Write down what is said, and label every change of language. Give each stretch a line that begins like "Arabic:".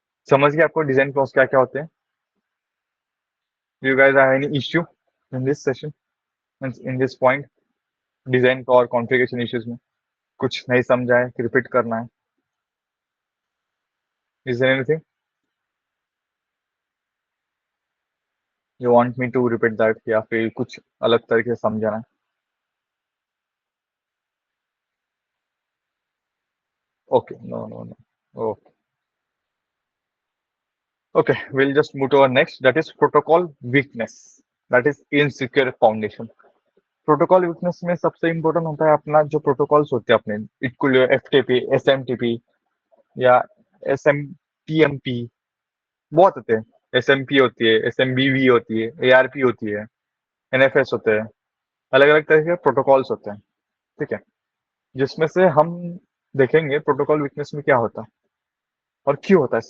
Hindi: समझ गए आपको डिजाइन फ्लॉस क्या क्या होते हैं?
English: you guys have any issue in this session, in this point,
Hindi: design और कॉन्फ़िगरेशन इश्यूज में कुछ नहीं समझा है कि रिपीट करना है?
English: is there anything you want me to repeat that,
Hindi: या फिर कुछ अलग तरीके से समझाना है?
English: Okay, no no no, okay, we'll just move to our next, that is protocol weakness, that is insecure foundation।
Hindi: Protocol weakness में सबसे इंपॉर्टेंट होता है अपना जो प्रोटोकॉल्स होते हैं अपने,
English: it could
Hindi: FTP, SMTP, या SMPMP, बहुत होते हैं। SMP होती है, SMBV होती है, ARP होती है, NFS होते हैं। अलग अलग तरह के प्रोटोकॉल्स होते हैं। ठीक है, जिसमें से हम देखेंगे प्रोटोकॉल वीकनेस में क्या होता है और क्यों होता है।